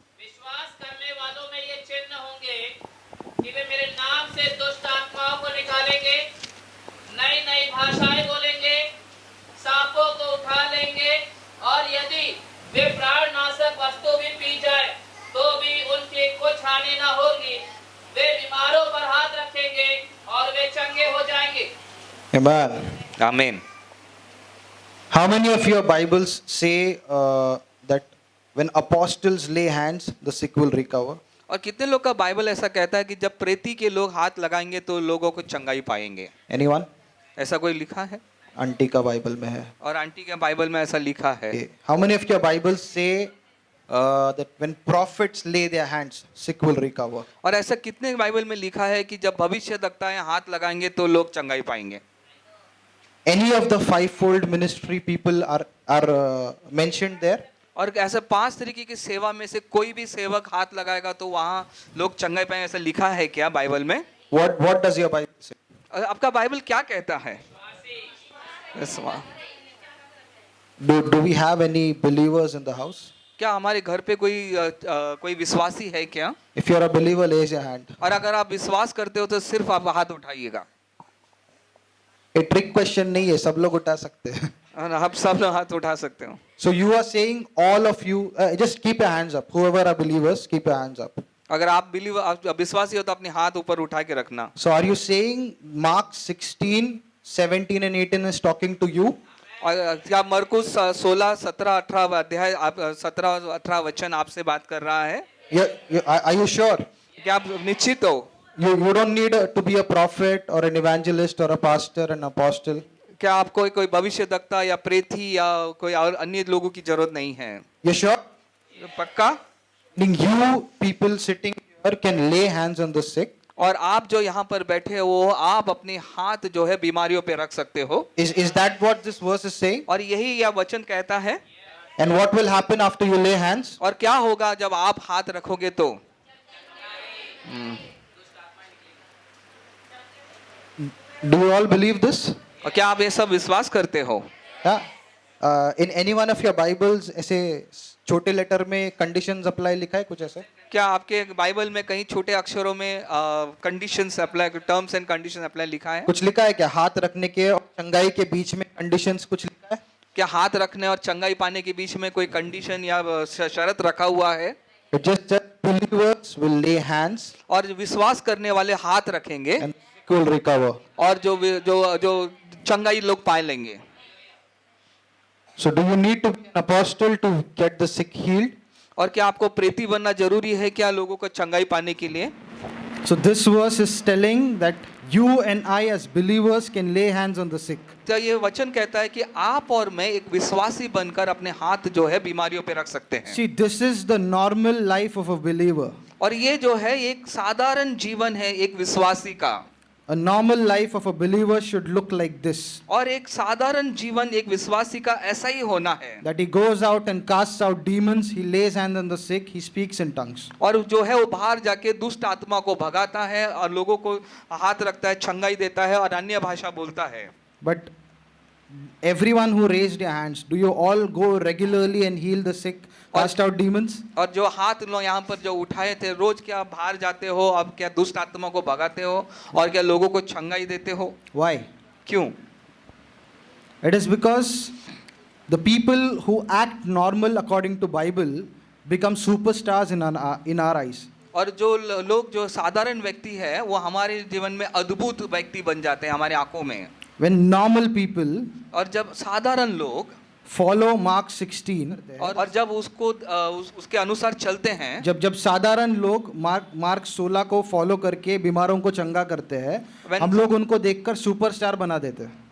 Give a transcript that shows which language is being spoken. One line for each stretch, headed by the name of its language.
Hindi: विश्वास करने वालों में ये चिन्ह होंगे कि वे मेरे नाम से दुष्ट आत्माओं को निकालेंगे, नई नई भाषाएं बोलेंगे, सांपों को उठा लेंगे, और यदि वे प्राणनाशक वस्तु भी पी जाए तो भी उनकी कुछ हानि न होगी। वे बीमारों पर हाथ रखेंगे और वे चंगे हो जाएंगे।
English: Amen.
Hindi: आमीन।
English: How many of your Bibles say that when apostles lay hands, the sick will recover?
Hindi: और कितने लोग का बाइबल ऐसा कहता है कि जब प्रेती के लोग हाथ लगाएंगे तो लोगों को चंगाई पाएंगे?
English: Anyone?
Hindi: ऐसा कोई लिखा है? आंटी का बाइबल में है। और आंटी के बाइबल में ऐसा लिखा है।
English: Okay. How many of your Bibles say that when prophets lay their hands, sick will recover?
Hindi: और ऐसा कितने बाइबल में लिखा है कि जब भविष्यद्वक्ताएं हाथ लगाएंगे तो लोग चंगाई पाएंगे?
English: Any of the fivefold ministry people are mentioned there?
Hindi: और ऐसे 5 तरीके की सेवा में से कोई भी सेवक हाथ लगाएगा तो वहाँ लोग चंगाई पाएंगे, ऐसा लिखा है क्या बाइबल में?
English: What does your Bible say?
Hindi: आपका बाइबल क्या कहता है?
English: Do we have any believers in the house?
Hindi: क्या हमारे घर पे कोई विश्वासी है क्या?
English: If you're a believer, raise your hand.
Hindi: और अगर आप विश्वास करते हो तो सिर्फ आप हाथ उठाइएगा। ये ट्रिक क्वेश्चन नहीं है, सब लोग उठा सकते हैं। और आप सब लोग हाथ उठा सकते हो।
English: So you are saying all of you, just keep your hands up. Whoever are believers, keep your hands up.
Hindi: अगर आप विश्वासी हो तो अपने हाथ ऊपर उठा के रखना।
English: So are you saying Mark 16, 17 and 18 is talking to you?
Hindi: और क्या मरकुस 16, 17, 18 अध्याय 17 और 18 वचन आपसे बात कर रहा है?
English: Are you sure?
Hindi: क्या आप निश्चित हो?
English: You don't need to be a prophet or an evangelist or a pastor and apostle.
Hindi: क्या आपको कोई भविष्यद्वक्ता या प्रेती या कोई और अन्य लोगों की जरूरत नहीं है?
English: You sure?
Hindi: पक्का?
English: You people sitting here can lay hands on the sick.
Hindi: और आप जो यहाँ पर बैठे हो आप अपने हाथ जो है बीमारियों पे रख सकते हो।
English: Is that what this verse is saying?
Hindi: और यही यह वचन कहता है।
English: And what will happen after you lay hands?
Hindi: और क्या होगा जब आप हाथ रखोगे तो?
English: Do you all believe this?
Hindi: और क्या आप ये सब विश्वास करते हो?
English: Yeah. In any one of your Bibles
Hindi: ऐसे छोटे लेटर में
English: conditions apply
Hindi: लिखा है कुछ ऐसा? क्या आपके बाइबल में कहीं छोटे अक्षरों में conditions apply, terms and conditions apply लिखा है? कुछ लिखा है क्या? हाथ रखने के और चंगाई के बीच में conditions कुछ लिखा है? क्या हाथ रखने और चंगाई पाने के बीच में कोई कंडीशन या शर्त रखा हुआ है?
English: Just believers will lay hands
Hindi: और विश्वास करने वाले हाथ रखेंगे
English: and will recover.
Hindi: और जो चंगाई लोग पा लेंगे।
English: So do you need to be an apostle to get the sick healed?
Hindi: और क्या आपको प्रेती बनना जरूरी है क्या लोगों को चंगाई पाने के लिए?
English: So this verse is telling that you and I as believers can lay hands on the sick.
Hindi: तो ये वचन कहता है कि आप और मैं एक विश्वासी बनकर अपने हाथ जो है बीमारियों पे रख सकते हैं।
English: See, this is the normal life of a believer.
Hindi: और ये जो है एक साधारण जीवन है एक विश्वासी का।
English: A normal life of a believer should look like this.
Hindi: और एक साधारण जीवन एक विश्वासी का ऐसा ही होना है।
English: That he goes out and casts out demons, he lays hands on the sick, he speaks in tongues.
Hindi: और जो है वो बाहर जाके दुष्ट आत्मा को भगाता है और लोगों को हाथ रखता है, चंगाई देता है और अन्य भाषा बोलता है।
English: But everyone who raised your hands, do you all go regularly and heal the sick, cast out demons?
Hindi: और जो हाथ लो यहाँ पर जो उठाए थे, रोज क्या बाहर जाते हो, अब क्या दुष्ट आत्मा को भगाते हो और क्या लोगों को चंगाई देते हो?
English: Why?
Hindi: क्यों?
English: It is because the people who act normal according to Bible become superstars in our eyes.
Hindi: और जो लोग जो साधारण व्यक्ति है वो हमारे जीवन में अद्भुत व्यक्ति बन जाते हैं हमारे आंखों में।
English: When normal people
Hindi: और जब साधारण लोग
English: follow Mark 16
Hindi: और जब उसके अनुसार चलते हैं, जब साधारण लोग मार्क 16 को फॉलो करके बीमारों को चंगा करते हैं, हम लोग उनको देखकर सुपरस्टार बना देते हैं।